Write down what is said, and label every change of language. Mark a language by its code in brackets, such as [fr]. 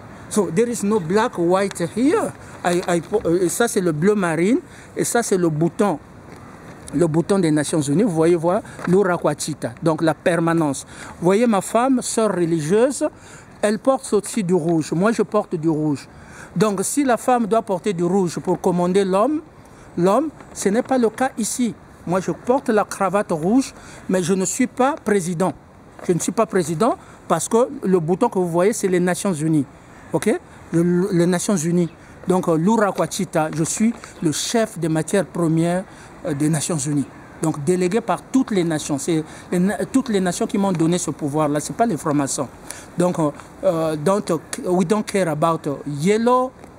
[en] So there is no black, white here. [fr] Ça c'est le bleu marine et ça c'est le bouton des Nations Unies. Vous voyez, voilà, l'Uraquachita, donc la permanence. Vous voyez ma femme, sœur religieuse, elle porte aussi du rouge. Moi je porte du rouge. Donc si la femme doit porter du rouge pour commander l'homme, ce n'est pas le cas ici. Moi je porte la cravate rouge, mais je ne suis pas président. Je ne suis pas président parce que le bouton que vous voyez, c'est les Nations Unies. Ok? Les Nations Unies. Donc l'Uraquachita, je suis le chef des matières premières des Nations Unies. Donc délégué par toutes les nations. C'est toutes les nations qui m'ont donné ce pouvoir-là. Ce n'est pas les francs-maçons. [en] Donc we don't care about yellow,